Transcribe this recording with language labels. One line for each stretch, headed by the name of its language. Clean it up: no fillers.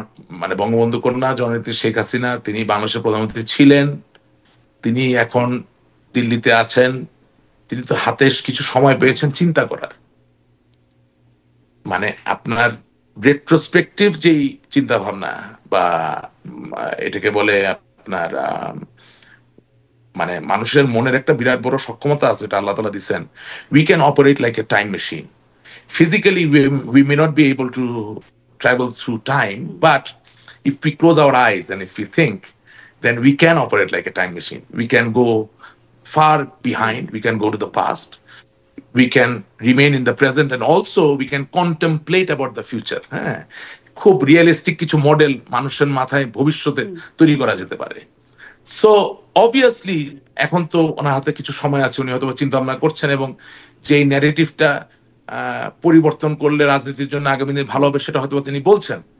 Bangla: মানে বঙ্গবন্ধু কন্যা জননেত্রী শেখ হাসিনা, তিনি বাংলাদেশের প্রধানমন্ত্রী ছিলেন, তিনি এখন দিল্লিতে আছেন, তিনি তো হাতে কিছু সময় পেয়েছেন চিন্তা করার। মানে আপনার রেট্রোস্পেকটিভ যেই চিন্তা ভাবনা বা এটাকে বলে আপনার মানে মানুষের মনের একটা বিরাট বড় সক্ষমতা আছে, এটা আল্লাহ তালা দিচ্ছেন।
English: We can operate like a time machine. Physically, we may not be able to travel through time, but if we close our eyes and if we think, then we can operate like a time machine. We can go far behind, we can go to the past, we can remain in the present, and also we can contemplate about the future.
Bangla: হ্যাঁ, খুব realistic কিছু model মানুষের মাথায় ভবিষ্যতে তৈরি করা যেতে পারে।
English: so obviously
Bangla: এখন তো ওনার হাতে কিছু সময় আছে, উনি হয়তো চিন্তা ভাবনা করছেন, এবং যেই ন্যারেটিভটা পরিবর্তন করলে রাজনীতির জন্য আগামী দিন ভালো হবে সেটা হয়তো তিনি বলছেন।